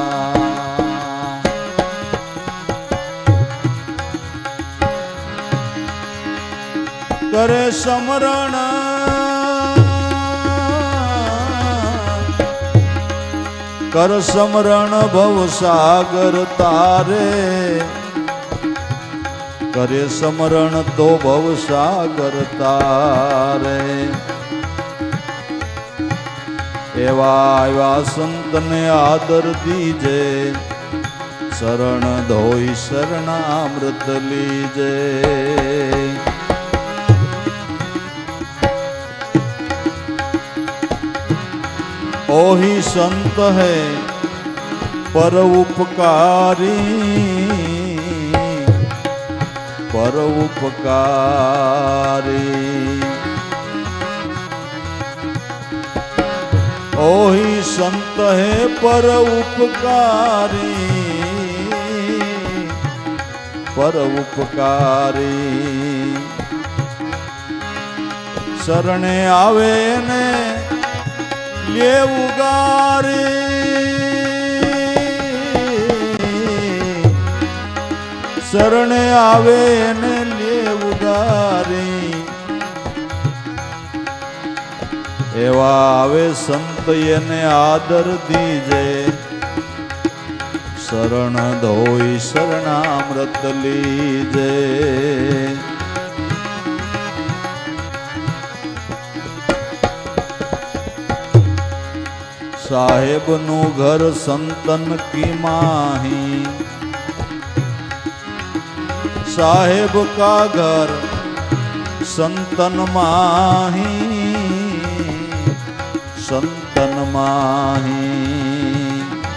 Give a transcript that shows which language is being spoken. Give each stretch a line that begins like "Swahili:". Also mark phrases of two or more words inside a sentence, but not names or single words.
Gujarati: કરે સમરણ કર સમરણ ભવ સાગર તારે, કરે સમરણ તો ભવ સાગર તારે. એવા એવા સંતને આદર દીજે, શરણ ધોઈ શરણામૃત લીજે.
Hindi: ओही संत है पर उपकारी, पर उपकारी. ओही संत है पर उपकारी, पर उपकारी.
Gujarati: શરણે આવે ને લે ઉગારી, શરણે આવે ને લે ઉગારી. એવા આવે સંત એને આદર દીજે, શરણ ધોઈ શરણામૃત લીજે.
Hindi: साहेब नु घर संतन की माही, साहेब का घर संतन माही, संतन माही.